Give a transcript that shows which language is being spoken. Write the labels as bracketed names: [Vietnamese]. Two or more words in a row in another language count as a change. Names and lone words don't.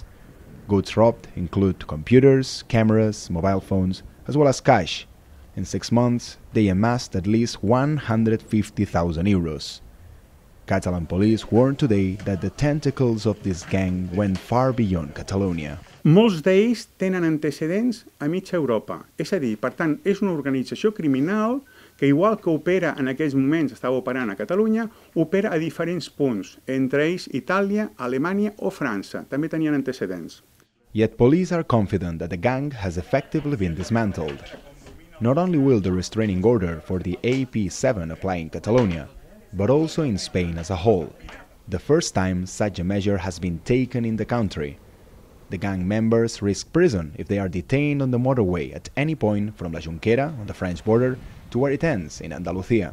[English] Goods robbed include computers, cameras, mobile phones, as well as cash. In 6 months, they amassed at least 150,000 euros. Catalan police warned today that the tentacles of this gang went far beyond Catalonia. [Catalan] Molts d'ells tenen antecedents a mitja Europa. És a dir, per tant, és una organització criminal que, igual que opera en aquells moments, estava operant a Catalunya, opera a diferents punts, entre ells Itàlia, Alemanya o França. També tenien antecedents. [English] Yet police are confident that the gang has effectively been dismantled. Not only will the restraining order for the AP7 apply in Catalonia, but also in Spain as a whole, the first time such a measure has been taken in the country. The gang members risk prison if they are detained on the motorway at any point from La Junquera on the French border to where it ends in Andalusia.